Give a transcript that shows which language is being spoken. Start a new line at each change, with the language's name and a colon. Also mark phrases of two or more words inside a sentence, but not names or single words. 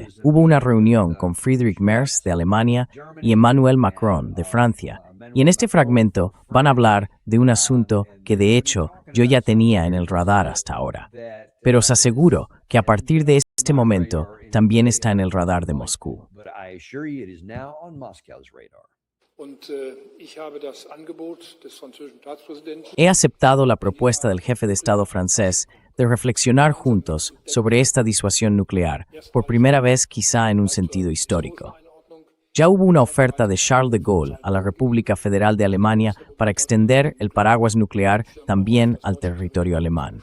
Spanish: Hubo una reunión con Friedrich Merz de Alemania y Emmanuel Macron de Francia, Y en este fragmento van a hablar de un asunto que de hecho yo ya tenía en el radar hasta ahora. Pero os aseguro que a partir de este momento también está en el radar de Moscú.
English: But I assure you it is now on Moscow's radar.
German: Ich habe das Angebot des französischen Staatspräsidenten
Spanish: He aceptado la propuesta del jefe de Estado francés de reflexionar juntos sobre esta disuasión nuclear, por primera vez quizá en un sentido histórico. Ya hubo una oferta de Charles de Gaulle a la República Federal de Alemania para extender el paraguas nuclear también al territorio alemán.